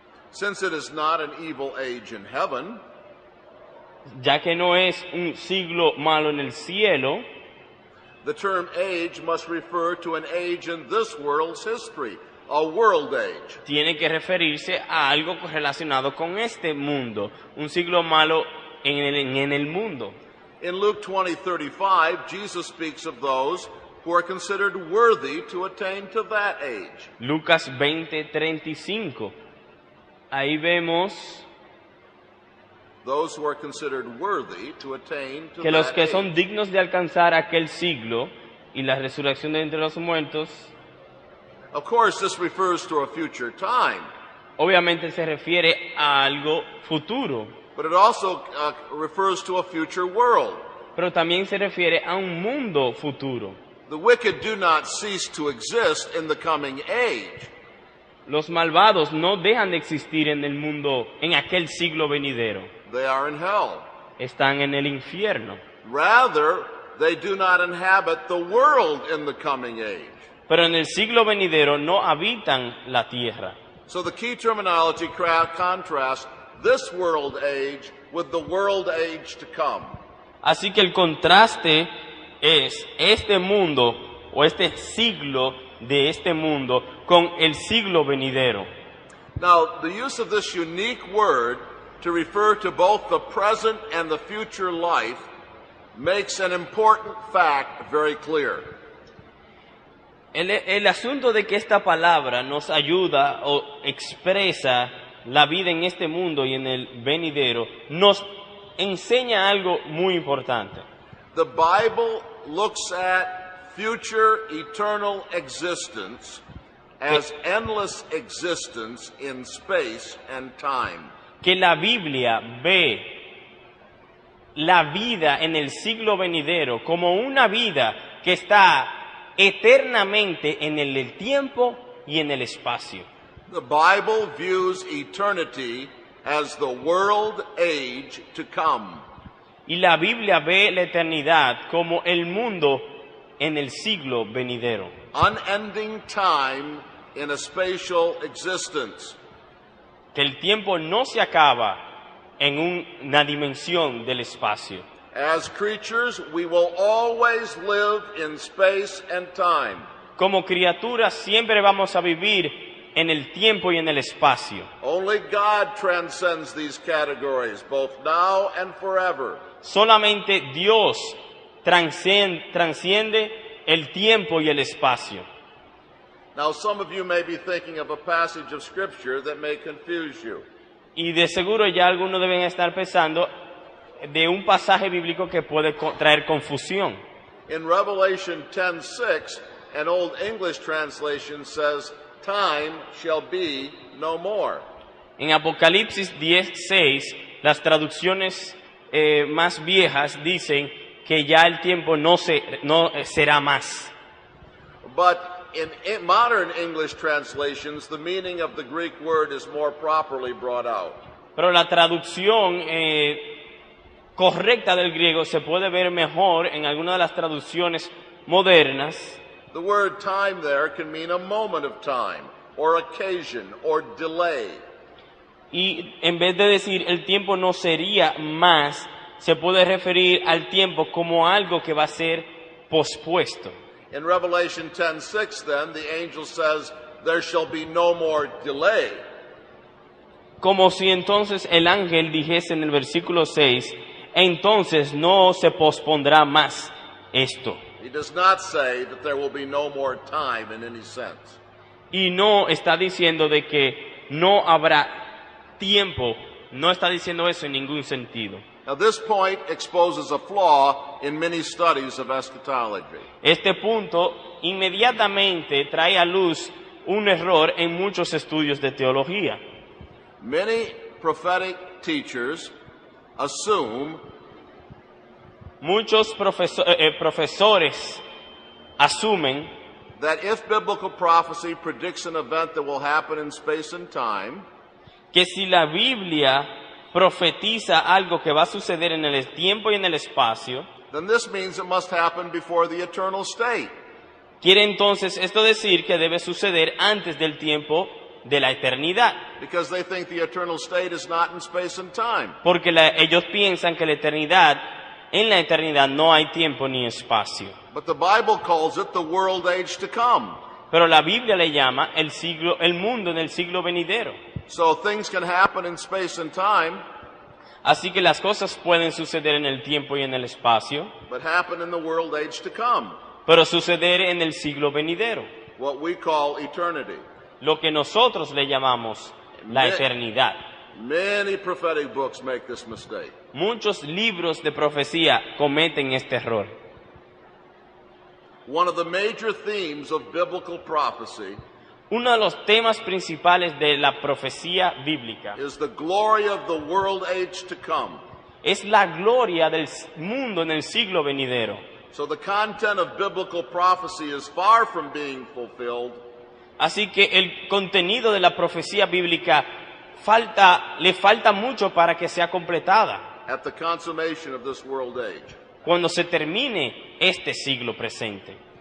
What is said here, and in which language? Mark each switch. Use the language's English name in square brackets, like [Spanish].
[English] Since it is not an evil age in heaven, [Spanish] Ya que no es un siglo malo en el cielo, [English] the term age must refer to an age in this world's history, a world age. [Spanish] tiene que referirse a algo relacionado con este mundo, un siglo malo en el mundo. [English] In Luke 20:35, Jesus speaks of those who are considered worthy to attain to that age. [Spanish] Lucas 20:35. Ahí vemos [English] Those who are considered worthy to attain to [Spanish] que los [English] that [Spanish] que son [English] age. [Spanish] dignos de alcanzar aquel siglo y la resurrección de entre los muertos, [English] Of course, this refers to a future time, [Spanish] obviamente se refiere a algo futuro, [English] but it also refers to a future world. [Spanish] pero también se refiere a un mundo futuro. [English] The wicked do not cease to exist in the coming age. [Spanish] Los malvados no dejan de existir en el mundo, en aquel siglo venidero. [English] They are in hell. [Spanish] Están en el infierno. [English] Rather, they do not inhabit the world in the coming age. [Spanish] Pero en el siglo venidero no habitan la tierra. [English] So the key terminology contrasts this world age with the world age to come. [Spanish] Así que el contraste es este mundo o este siglo de este mundo con el siglo venidero. [English] Now, the use of this unique word to refer to both the present and the future life makes an important fact very clear. [Spanish] El asunto de que esta palabra nos ayuda o expresa la vida en este mundo y en el venidero, nos enseña algo muy importante. [English] The Bible looks at future eternal existence as endless existence in space and time. [Spanish] Que la Biblia ve la vida en el siglo venidero como una vida que está eternamente en el tiempo y en el espacio. [English] The Bible views eternity as the world age to come. [Spanish] Y la Biblia ve la eternidad como el mundo en el siglo venidero. [English] Unending time in a spatial existence. [Spanish] Que el tiempo no se acaba en una dimensión del espacio. [English] As creatures, we will always live in space and time. [Spanish] Como criaturas siempre vamos a vivir en el tiempo y en el espacio. [English] Only God transcends these categories, both now and forever. [Spanish] Solamente Dios transciende el tiempo y el espacio. [English] Now, some of you may be thinking of a passage of Scripture that may confuse you. [Spanish] Y de seguro ya algunos deben estar pensando de un pasaje bíblico que puede traer confusión. [English] In Revelation 10:6, an Old English translation says, "Time shall be no more." [Spanish] En Apocalipsis 10:6, las traducciones más viejas dicen que ya el tiempo no será más. [English] But in modern English translations, the meaning of the Greek word is more properly brought out. [Spanish] Pero la traducción correcta del griego se puede ver mejor en algunas de las traducciones modernas. [English] The word time there can mean a moment of time, or occasion, or delay. [Spanish] Y en vez de decir el tiempo no sería más, se puede referir al tiempo como algo que va a ser pospuesto. [English] In Revelation 10:6, then, the angel says, "There shall be no more delay." [Spanish] Como si entonces el ángel dijese en el versículo 6, entonces no se pospondrá más esto. [English] He does not say that there will be no more time in any sense. [Spanish] Y no está diciendo de que no habrá tiempo, no está diciendo eso en ningún sentido. [English] Now, this point exposes a flaw in many studies of eschatology. [Spanish] Este punto inmediatamente trae a luz un error en muchos estudios de teología. [English] Many prophetic teachers assume [Spanish] Muchos profesores asumen [English] that if biblical prophecy predicts an event that will happen in space and time, [Spanish] que si la Biblia profetiza algo que va a suceder en el tiempo y en el espacio, [English] then this means it must happen before the eternal state. [Spanish] quiere entonces esto decir que debe suceder antes del tiempo de la eternidad, [English] Because they think the eternal state is not in space and time. [Spanish] porque ellos piensan que en la eternidad no hay tiempo ni espacio. [English] But the Bible calls it the world age to come. [Spanish] Pero la Biblia le llama el mundo en el siglo venidero. [English] So things can happen in space and time, [Spanish] Así que las cosas pueden suceder en el tiempo y en el espacio, [English] but happen in the world age to come, [Spanish] pero suceder en el siglo venidero, [English] what we call eternity. [Spanish] lo que nosotros le llamamos la eternidad. [English] Many prophetic books make this mistake. [Spanish] Muchos libros de profecía cometen este error. [English] One of the major themes of biblical prophecy [Spanish] Uno de los temas principales de la profecía bíblica [English] is the glory of the world age to come. [Spanish] es la gloria del mundo en el siglo venidero. [English] So the content of biblical prophecy is far from being fulfilled [Spanish] Así que el contenido de la profecía bíblica le falta mucho para que sea completada [English] at the consummation of this world age. [Spanish] cuando se termine este siglo presente.